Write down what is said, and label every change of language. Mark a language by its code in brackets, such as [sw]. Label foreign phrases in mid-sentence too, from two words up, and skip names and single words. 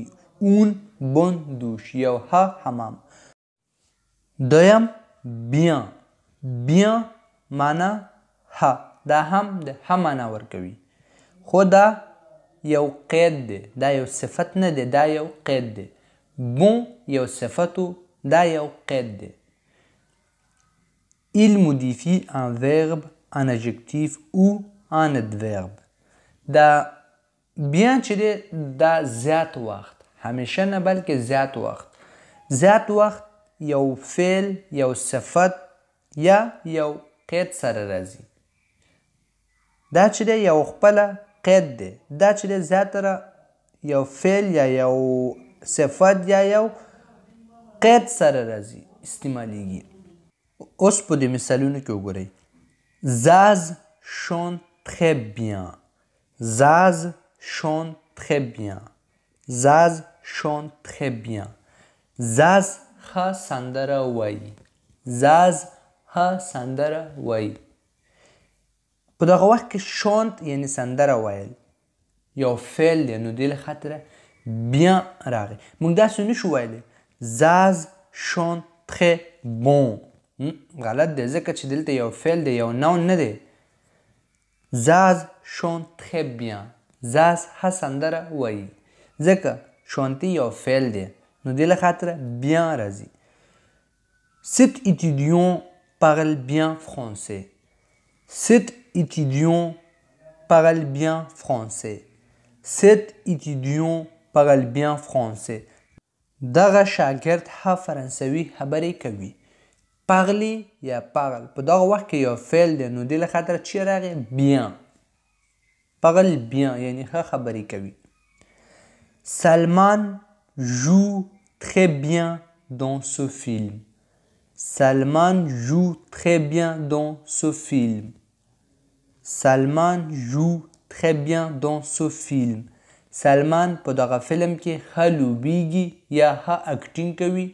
[fr] un bon douche [ps] یو ښه حمام. دویم bien. bien معنا ښه. دا هم د ښه معنا ورکوي خو دا یو قید دی. دا یو صفت نه دی. دا یو قید دی. bon یو صفتو. دا یو قید دی. [fr] Il modifie un verbe en adjectif ou en adverbe. [ps] دا bien چې دی دا زیات وخت همیشه نه بلکې زیات وخت. زیات وخت یو فعل یو صفت یا یو قید سره راځي. دا چې دی یو خپله قید دی. دا چې دی زیاتره یو فعل یا یو صفت یا یو قید سره راځي استعمالیږي. اوس په دې مثالونو کې وګورئ. [fr] Zaz chante très bien. Zaz chante très bien. Zaz chante très bien. Zaz [ps] ښه سندره وایي. Zaz ښه سندره وایي. په دغه وخت کې شانت یعنی سندره ویل یو فعل دی نو دې له خاطره bien راغی. موږ داسې نشو ویلی [fr] Zaz chante très bon. [ps] غلط دی ځکه چې دلته یو فعل دی یو نون نه دی. [fr] Zaz chante très bien. [ps] Zaz ښه سندره وایي ځکه شانتي یو فعل دی نو دې له خاطره bien راځي. [fr] Cet étudiant parle bien français. Cet étudiant parle bien français. Cet étudiant parle bien français. [ps] دغه شاګرد ښه فرانسوي خبرې کوي. parler یا parle په دغه وخت کې یو فعل دی نو دې له خاطره چې راغی bien. [fr] parle bien [ps] یعنی ښه خبرې کوي. [fr] Salman joue très bien dans ce film. Salman joue très bien dans ce film. Salman joue très bien dans ce film. [ps] Salman په دغه فلم کې ښه لوبیږي یا ښه اکټینګ کوي.